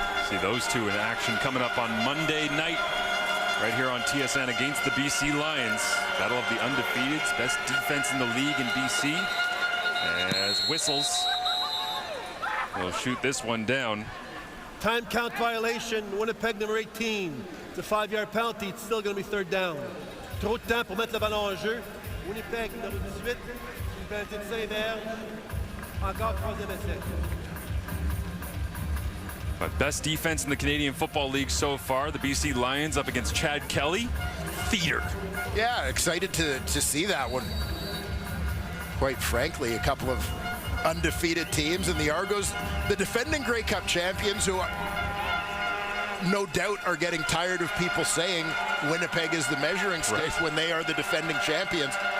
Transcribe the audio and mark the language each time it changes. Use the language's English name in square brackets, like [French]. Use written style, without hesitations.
[English] See those 2 in action coming up on Monday night, right here on TSN against the BC Lions. Battle of the undefeateds, best defense in the league in BC. As whistles, they'll shoot this one down. Time count violation. Winnipeg number 18. It's a 5-yard penalty. It's still going to be third down. [French] Trop de temps pour mettre le ballon en jeu. Winnipeg numéro 18. Une pénalité de Saint-Verge. Encore 3e essai. [English] But best defense in the Canadian Football League so far, the BC Lions up against Chad Kelly. Theater. Yeah, excited to see that one. Quite frankly, a couple of undefeated teams, and the Argos, the defending Grey Cup champions, who no doubt are getting tired of people saying Winnipeg is the measuring stick when they are the defending champions.